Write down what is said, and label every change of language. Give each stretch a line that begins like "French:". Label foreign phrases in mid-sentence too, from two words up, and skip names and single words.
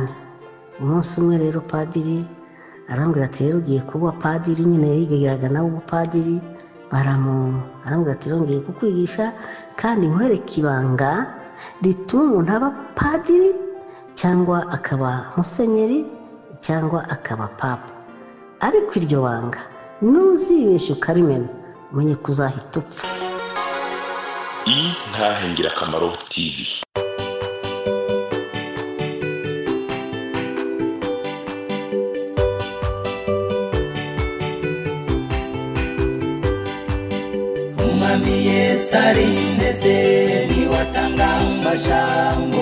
Kinyarwanda: Umunsi umwe rero padiri arambwira ati rero ugiye kuba padiri, nyine yigiraga nawe ubupadiri, arambwira ati rero ngiye kukwigisha kandi nkwereke ibanga rituma umuntu aba padiri cyangwa akaba musenyeri cyangwa akaba papa, ariko iryo banga nuzibeshya ukarimena umenye kuzahita upfa. Intahe Ngirakamaro TV. Umwami Yesu arindeze niwatanga amajambo,